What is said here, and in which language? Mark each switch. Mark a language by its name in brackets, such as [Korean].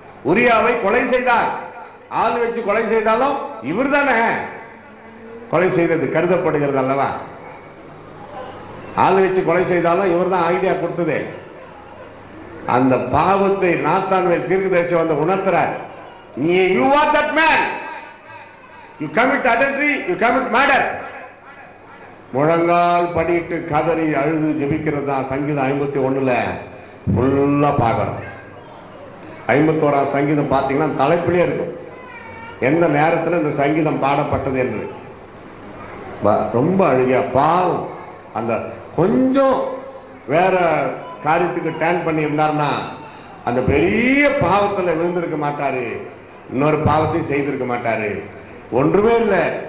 [Tamil] உரியாவை கொலை செய்தார். ஆள் வச்சு கொலை செய்தாலும் இவர் தானே கொலை செய்தது கருதப்படுகிறது அல்லவா? ஆள் வச்சு கொலை செய்தாலும் இவர் தான் ஐடியா கொடுத்தது. அந்த பாவத்தை நாத்தான்வேல் தீர்க்கதரிசி வந்து உணர்த்துறார். [English] நீ you are that man, you commit adultery, you commit murder. [Tamil] முழங்கால் படிட்டு கதறி அழுது ஜெபிக்கிறது தான் சங்கீதம் 51ல் ஃபுல்லா பார்க்கணும். 51ஆம் சங்கீதம் பார்த்தீங்கன்னா தலைப்பிலே இருக்கும் எந்த நேரத்தில் இந்த சங்கீதம் பாடப்பட்டது என்று. ரொம்ப அழுகியா பாவம். அந்த கொஞ்சம் வேற காரியத்துக்கு டேன் பண்ணியிருந்தார்னா அந்த பெரிய பாவத்தில் விழுந்திருக்க மாட்டாரு, இன்னொரு பாவத்தையும் செய்திருக்க மாட்டாரு. ஒன்றுமே இல்லை.